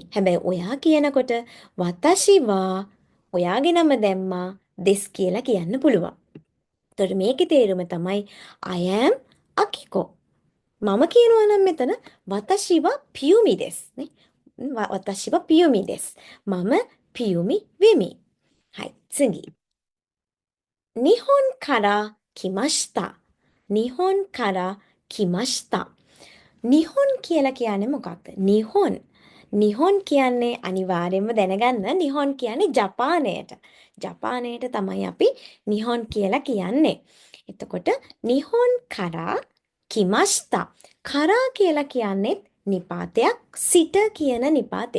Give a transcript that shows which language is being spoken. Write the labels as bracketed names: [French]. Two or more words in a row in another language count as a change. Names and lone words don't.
[Sinhala] හැබැයි ඔයා කියනකොට [Japanese] 私は [Sinhala] ඔයාගේ නම දැම්මා දෙස් කියලා කියන්න පුළුවන්. එතකොට මේකේ තේරුම තමයි [English] I am [Sinhala] අකිකෝ. මම කියනවා නම් මෙතන [Japanese] 私はピユミです [Sinhala] නේ. [Japanese] 私はピユミです. [Sinhala] මම පියුමි වෙමි. [Japanese] はい、次。日本から来ました。日本から来ました。日本 [Sinhala] කියලා කියන්නේ මොකක්ද? නිහොන් කියන්නේ අනිවාර්යයෙන්ම දැනගන්න නිහොන් කියන්නේ ජපානයට. ජපානයට තමයි අපි නිහොන් කියලා කියන්නේ. එතකොට [Japanese] 日本から来ました. [Sinhala] කරා කියලා කියන්නේ නිපාතයක්. සිට කියන නිපාතය.